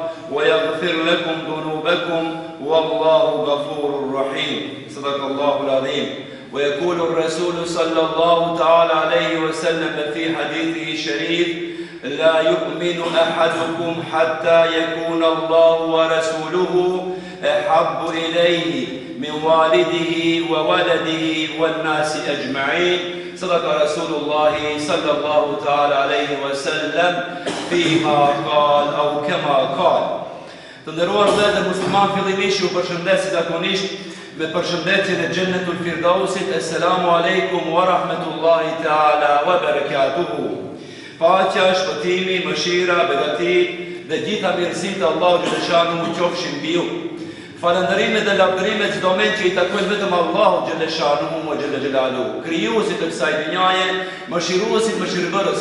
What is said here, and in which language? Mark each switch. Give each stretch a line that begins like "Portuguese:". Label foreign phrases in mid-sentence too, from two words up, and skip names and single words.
Arabic: ويغفر لكم ذنوبكم والله غفور رحيم صدق الله العظيم ويقول الرسول صلى الله تعالى عليه وسلم في حديثه الشريف لا يؤمن أحدكم حتى يكون الله ورسوله أحب إليه من والده وولده والناس أجمعين صدق رسول الله صلى الله تعالى عليه وسلم فيما قال أو كما قال.
Albanian: Të nderuar vëllezër musliman, fillimisht ju përshëndes zakonisht me përshëndetjen e Xhennetul Firdausit.
Arabic: السلام عليكم ورحمة الله تعالى وبركاته.
Albanian: Paqja, shpëtimi, mëshira, begati dhe gjitha mirësitë të Allahut xhaleshanu qofshin mbi ju. Falënderimet dhe lavdërimet çdo moment që i takojnë vetëm Allahut
Arabic: جل شأنه وجل جلاله,
Albanian: krijuesit të kësaj dynjaje, mëshiruesit, mëshirbërësit.